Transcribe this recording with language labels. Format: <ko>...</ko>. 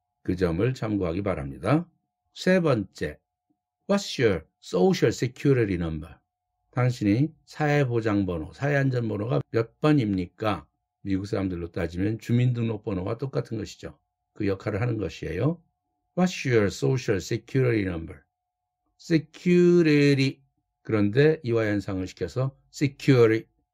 <ko>그 점을 참고하기 바랍니다. 세 번째,</ko> <en>What's your social security number?</en> <ko>당신이 사회보장번호, 사회안전번호가 몇 번입니까? 미국 사람들로 따지면 주민등록번호와 똑같은 것이죠. 그 역할을 하는 것이에요.</ko> <en>What's your social security number? security.</en> <ko>그런데 이화현상을 시켜서 security.</ko>